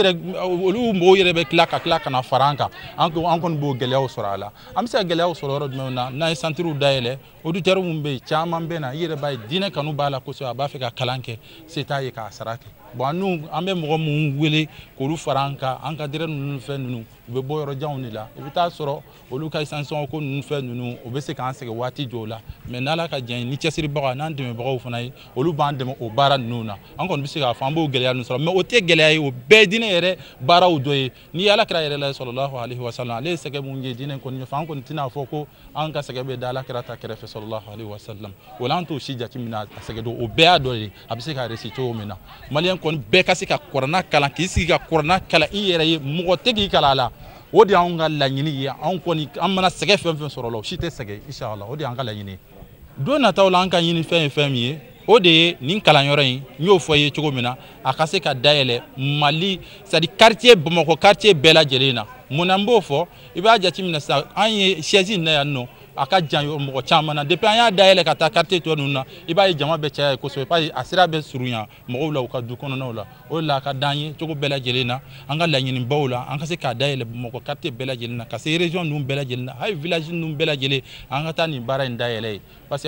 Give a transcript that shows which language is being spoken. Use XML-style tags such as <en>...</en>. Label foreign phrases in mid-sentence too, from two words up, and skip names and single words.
<bm>olu mɔgɔw yɛrɛ bɛ tila ka na fara an kan an kɔni b'o gɛlɛyaw sɔrɔ a la an bɛ se ka gɛlɛyaw sɔrɔ yɔrɔ jumɛnw na n'an ye santiriw dayɛlɛ auditeurs mun bɛ yen caman bɛ na i yɛrɛ b'a ye diinɛ kanu b'a la kosɛbɛ a b'a fɛ ka kalan kɛ se t'a ye k'a sara kɛ bon an bɛ mɔgɔ mun wele k'olu fara an ka direct ninnu fɛn ninnu u bɛ bɔ yɔrɔ janw de la i bɛ taa sɔrɔ olu ka sanction ko ninnu fɛn ninnu u bɛ se k'an sɛgɛn waati jɔw la mais n'Ala ka diɲɛ ni cɛsiribaga n'an dɛmɛbagaw fana ye olu b'an dɛmɛ o baara ninnu na an kɔni bɛ se k'a fɔ an b'o gɛlɛya ninnu sɔrɔ mais o tɛ gɛlɛya ye o bɛɛ ye diinɛ yɛrɛ baaraw dɔ ye ni Alakira yɛrɛ la</bm> <ar>sallallahu alaihi wasallam</ar> <bm>ale ye sɛgɛn mun ye diinɛ kɔni ɲɛfɛ an kɔni tɛna fɔ ko an ka sɛgɛn bɛ da Alakira ta kɛrɛfɛ</bm> <ar>sallallahu alaihi wasallam</ar> <bm>o la an t'o si jateminɛ a sɛgɛn don o bɛɛ y'a dɔ ye a bɛ se ka réussir cogo min na maliyɛn kɔni bɛɛ ka se ka kuranna kalan k'i sigi ka kuranna kalan i yɛrɛ ye mɔgɔ tɛ k'i kalan a la o de y'anw ka laɲini ye anw kɔni an mana sɛgɛn fɛn fɛn sɔrɔ la o si tɛ sɛgɛn inshallah o de y'an ka laɲini ye don nataw la an ka ɲini fɛn ye fɛn min ye o de ye nin kalanyɔrɔ in n y'o fɔ ye cogo min na a ka se ka dayɛlɛ Mali</bm> <fr>c'est à dire</fr> <bm>quartier Bamakɔ quartier bɛɛ lajɛlen na mun na n b'o fɔ i b'a jateminɛ sisan an ye siège na yan nɔ a ka jan mɔgɔ caman na depuis an y'a dayɛlɛ ka taa quartier tɔ ninnu na i b'a ye jama bɛ caya kosɛbɛ</bm> <fr>parce que</fr> <bm>a sira bɛ surunya mɔgɔw la u ka du kɔnɔnaw la o de la a ka d'an ye cogo bɛɛ lajɛlen na an ka laɲinibaw la an ka se k'a dayɛlɛ Bamakɔ quartier bɛɛ lajɛlen na ka se région ninnu bɛɛ lajɛlen na hali village ninnu bɛɛ lajɛlen an ka taa nin baara in dayɛlɛ ye</bm> <fr>parce que</fr>